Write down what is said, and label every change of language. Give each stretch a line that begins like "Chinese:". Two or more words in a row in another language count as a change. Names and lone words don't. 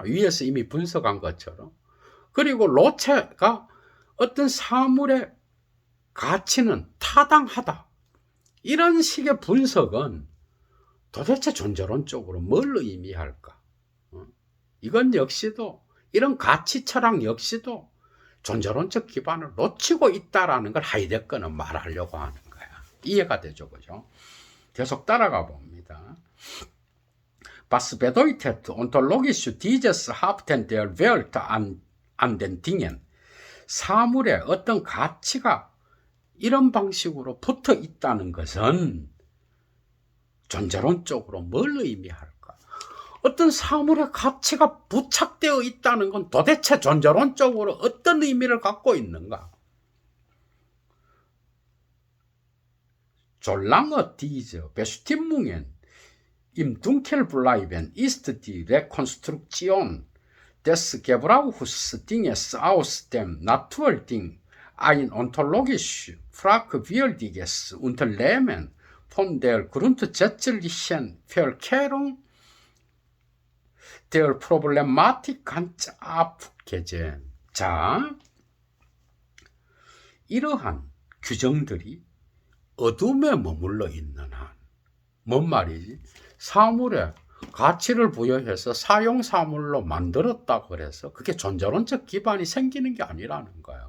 Korean: 위에서 이미 분석한 것처럼. 그리고 로체가 어떤 사물의 가치는 타당하다, 이런 식의 분석은 도대체 존재론적으로 뭘 의미할까? 이건 역시도, 이런 가치 철학 역시도 존재론적 기반을 놓치고 있다라는 걸 하이데거는 말하려고 하는 거야. 이해가 되죠? 그죠? 계속 따라가 봅니다.
German: Was bedeutet ontologisch dieses Haften der Welt an den Dingen?
Korean: 사물에 어떤 가치가 이런 방식으로 붙어 있다는 것은 존재론적으로 뭘 의미할까? 어떤 사물의 가치가 부착되어 있다는 건 도대체 존재론적으로 어떤 의미를 갖고 있는가?
German: Solange diese Bestimmungen im Dunkel bleiben, ist die Rekonstruktion des Gebrauchsdinges aus dem Naturding ein ontologisch fragwürdiges Unternehmen von der grundsätzlichen Verkehrung der Problematik ganz abgesehen.
Korean: 자, 이러한 규정들이 어둠에 머물러 있는 한, 뭔 말이지? 사물에 가치를 부여해서 사용사물로 만들었다고 그래서 그게 존재론적 기반이 생기는 게 아니라는 거야.